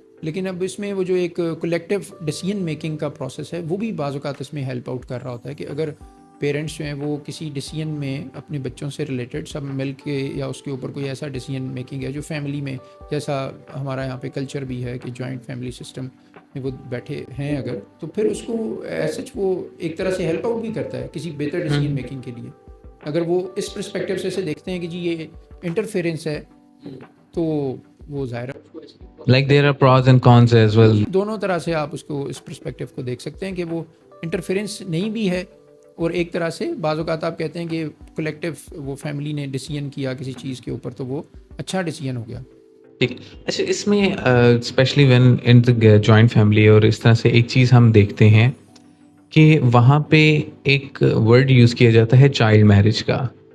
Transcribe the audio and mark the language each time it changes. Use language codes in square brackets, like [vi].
[ur] لیکن اب اس میں وہ جو ایک کولیکٹیو ڈیسیجن میکنگ کا پروسیس ہے وہ بھی بعض اوقات اس میں ہیلپ آؤٹ کر رہا ہوتا ہے, کہ اگر پیرنٹس جو ہیں وہ کسی ڈیسیجن میں اپنے بچوں سے ریلیٹڈ سب مل کے, یا اس کے اوپر کوئی ایسا ڈیسیجن میکنگ ہے جو فیملی میں, جیسا ہمارا یہاں پہ کلچر بھی ہے کہ جوائنٹ فیملی سسٹم میں وہ بیٹھے ہیں اگر, تو پھر اس کو ایسچ وہ ایک طرح سے ہیلپ آؤٹ بھی کرتا ہے کسی بہتر ڈیسیجن میکنگ کے لیے. اگر وہ اس پرسپیکٹیو سے اسے دیکھتے ہیں کہ جی یہ انٹرفیئرنس ہے, تو وہ ظاہر [en] Like there are pros and cons as well. [ur] دونوں طرح سے آپ اس کو اس پرسپیکٹیو کو دیکھ سکتے ہیں کہ وہ انٹرفیئرنس نہیں بھی ہے, اور ایک طرح سے بعض اوقات آپ کہتے ہیں کہ کولیکٹیو وہ فیملی نے ڈیسیجن کیا کسی چیز کے اوپر تو وہ اچھا ڈیسیجن ہو گیا. ٹھیک. اچھا, اس میں [en] specially when in joint family [ur] اور اس طرح سے ایک چیز ہم دیکھتے ہیں کہ وہاں پہ ایک ورڈ یوز کیا جاتا ہے چائلڈ میرج کا.